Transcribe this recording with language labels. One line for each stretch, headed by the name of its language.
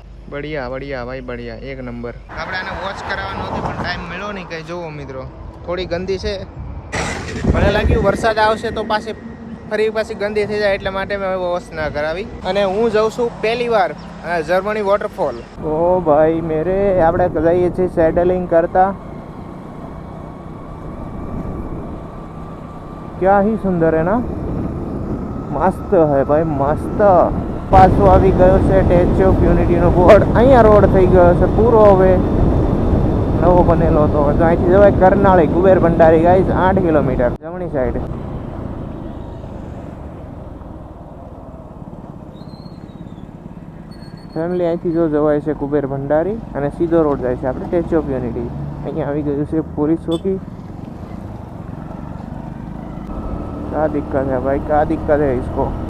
Gujarati: બઢિયા ભાઈ બઢિયા, એક નંબર. આપણે આને વોચ કરાવવાનું હતું પણ ટાઈમ મળ્યો નહીં. કંઈ જોવો મિત્રો, થોડી ગંદી છે મને લાગ્યું વરસાદ આવશે તો પાછી ગંદી થઈ જાય એટલા માટે મેં વોશ ના કરાવી. અને હું જઉં છું પહેલી વાર જર્મની વોટરફોલ. ઓ ભાઈ મેરે આપણે જઈએ છીએ સેડલિંગ કરતા.
Hindi: क्या ही सुंदर है ना, मस्त है भाई मस्त.
Gujarati: પાછું આવી ગયો છે સ્ટેચ્યુ ઓફ યુનિટીનો બોર્ડ. અહીંયા રોડ થઈ ગયો છે પૂરો, હવે નવો બનેલો હતો. તો અહીંથી જવાય કરનાળી કુબેર ભંડારી ગાઈઝ 8 કિલોમીટર જમણી સાઈડ. ફેમિલી અહીંથી જો જવાય છે કુબેર ભંડારી અને સીધો રોડ જાય છે આપણે સ્ટેચ્યુ ઓફ યુનિટી. અહીંયા આવી ગયું છે પોલીસ ચોકી.
Hindi: क्या दिक्कत है भाई, क्या दिक्कत है इसको.